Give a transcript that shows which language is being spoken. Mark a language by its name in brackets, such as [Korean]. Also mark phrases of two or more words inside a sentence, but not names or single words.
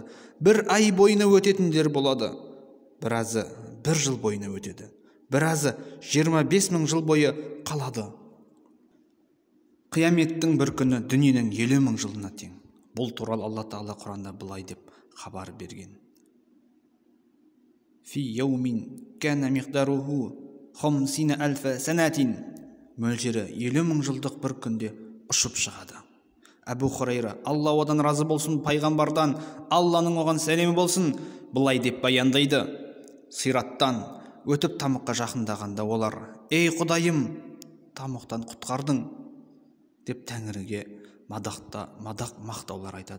[Kazakh] Бір ай бойына өтетіндер болады. Біразы бір жыл бойына өтеді. Біразы 25 000 жыл бойы қалады. Қияметтің бір күні дүниенің 50 000 жылына тең. Бұл туралы Алла Тағала Құранда былай деп хабар берген: [Arabic] في يوم كان مقداره 50,000 سنة. [Kazakh] Мөлшері 50 000 жылдық бір күнде ұшып шығады. Әбу Хурайра, Алла одан разы болсын, пайғамбардан, Алланың оған сәлемі болсын, былай деп баяндайды: сираттан өтіп тамаққа жақындағанда олар: ей Құдайым, тамақтан құтқардың деп Тәңірге мадақ мақтаулар айтады.